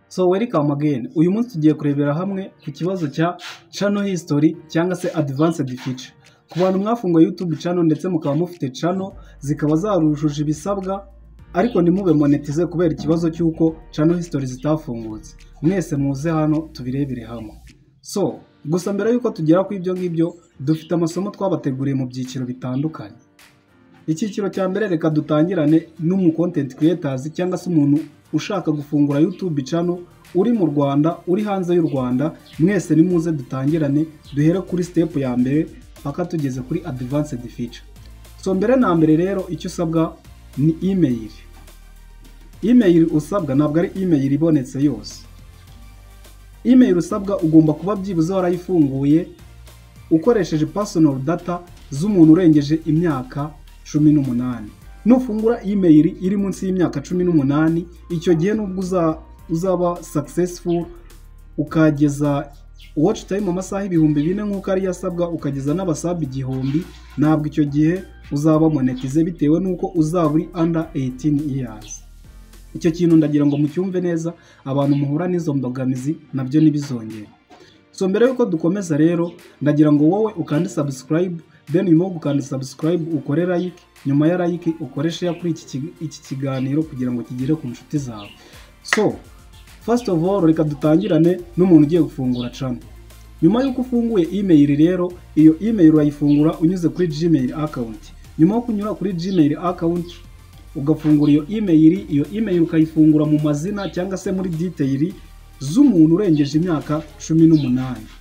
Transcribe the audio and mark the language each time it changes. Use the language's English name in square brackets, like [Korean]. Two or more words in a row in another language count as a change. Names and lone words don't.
[English] So welcome again. [Kinyarwanda] Uyu munsi tugiye kurebera hamwe ku kibazo cya [English] channel history [Kinyarwanda] cyangwa se [English] advanced feature. [Kinyarwanda] Ku bantu mwafunguye [English] YouTube channel [Kinyarwanda] ndetse mukaba mufite channel zikaba zarujuje ibisabwa ariko ntimube monetize kubera ikibazo cy'uko [English] channel history [Kinyarwanda] zitafungutse. Mwese muze hano tubirebere hamwe. So gusa mbere yuko tugera ku ibyo ngibyo dufite amasomo twabateguriye mu byiciro bitandukanye. Icyiciro cya mbere reka dutangirane n'umu [English] content creators [Kinyarwanda] cyangwa se umuntu ushaka gufungura [English] YouTube channel [Kinyarwanda] uri mu Rwanda uri hanze y'u Rwanda. Mwese nimuze dutangirane duhere kuri step ya mbere paka tugeze kuri [English] advanced feature. [Kinyarwanda] So mbere na mbere rero icyo usabwa ni email. Email usabwa ntabwo ari email ibonetse yose. Email usabwa ugomba kuba byibuze warayifunguye ukoresheje [English] personal data [Kinyarwanda] z'umuntu urengeje imyaka 18. Nufungura email iri munsi y'imyaka 18 icyo gihe nubwo uzaba successful ukageza [English] watch time [Kinyarwanda] mu masaha 4,000 nk'uko ari yasabwa ukageza n'abasaba 1,000 ntabwo icyo gihe uzaba monetize bitewe nuko uzaba uri [English] under 18 years. [Kinyarwanda] Icyo kintu ndagira ngo mucyumve neza abantu muhura n'izo mbogamizi nabyo nibizongera. So mbere yuko dukomeza rero ndagira ngo wowe ukande subscribe, then nyuma yo gukanda subscribe ukore like, nyuma ya like ukore share kuri iki kiganiro kugira ngo kigere ku nshuti zawe. [English] So first of all [Kinyarwanda] reka dutangirane n'umuntu ugiye gufungura channel. Nyuma yuko ufunguye email rero iyo email urayifungura unyuze kuri [English] Gmail account. [Kinyarwanda] Nyuma yo kunyura kuri [English] Gmail account [Kinyarwanda] ugafungura iyo email ukayifungura mu mazina cyangwa se muri detail z'umuntu urengeje imyaka 18.